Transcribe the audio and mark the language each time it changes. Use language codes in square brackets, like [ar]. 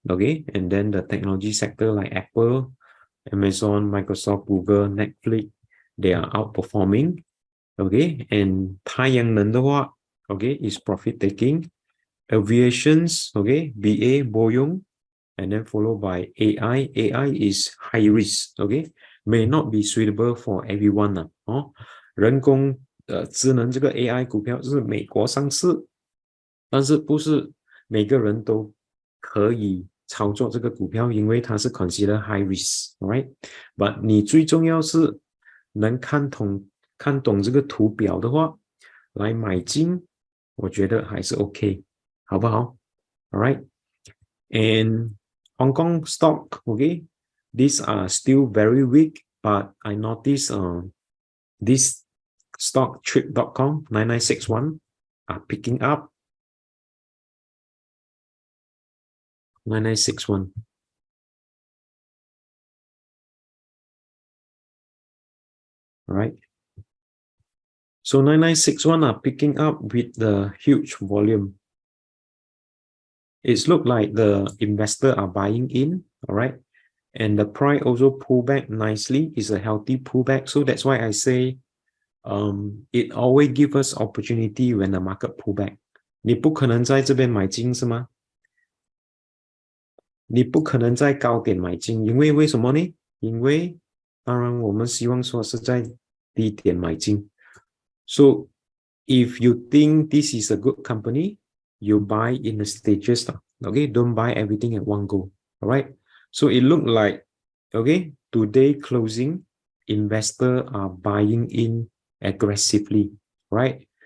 [en] Okay, and then the technology sector like Apple, Amazon, Microsoft, Google, Netflix, they are outperforming. Okay, and [zh] 太阳能的话 [en] okay, is profit taking. Aviations, okay, BA, Boeing, and then followed by AI. AI is high risk. Okay, may not be suitable for everyone [zh] 人工智能这个 AI 股票是美国上市，但是不是每个人都可以操作这个股票，因为它是 [en] consider high risk, right? [zh] But 你最重要是能看懂这个图表的话，来买进我觉得还是 OK， 好不好 ？All right. [en] And Hong Kong stock, okay, these are still very weak, but I noticed this stock trip.com 9961 are picking up 9961. All right. So 9961 are picking up with the huge volume. It's look like the investor are buying in, all right? And the price also pull back nicely. It's a healthy pullback. So that's why I say it always gives us opportunity when the market pull back. [zh] 你不可能在这边买进是吗？你不可能在高点买进，因为为什么呢？因为当然我们希望说是在低点买进。 [en] So if you think this is a good company, you buy in the stages. Okay, don't buy everything at one go. All right. So it looked like, okay, today closing, investors are buying in aggressively, right?